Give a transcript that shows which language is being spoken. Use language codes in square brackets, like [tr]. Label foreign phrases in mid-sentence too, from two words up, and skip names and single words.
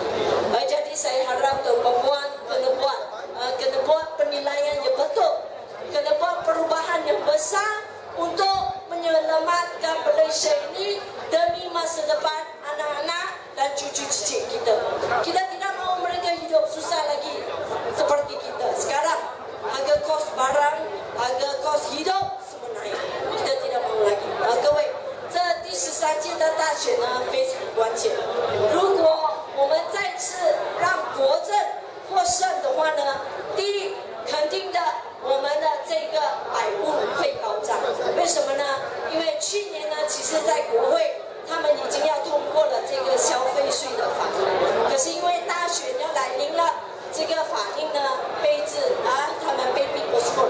[ms] Jadi saya harap tuan-puan kena buat penilaian yang betul, kena buat perubahan yang besar untuk menyelamatkan Malaysia ini demi masa depan anak-anak dan cucu-cucu kita. Kita tidak mahu mereka hidup susah lagi seperti kita. Sekarang harga kos barang, harga kos hidup semua naik. Kita tidak mahu lagi. [zh] 各位，这第13届的大选呢非常关键。如果我们再次让国政获胜的话呢，第一，肯定的我们的这个百物会高涨。为什么呢？因为去年呢，其实在国会他们已经要通过了这个消费税的法案，可是因为大选要来临了，这个法令呢被他们被逼postpone。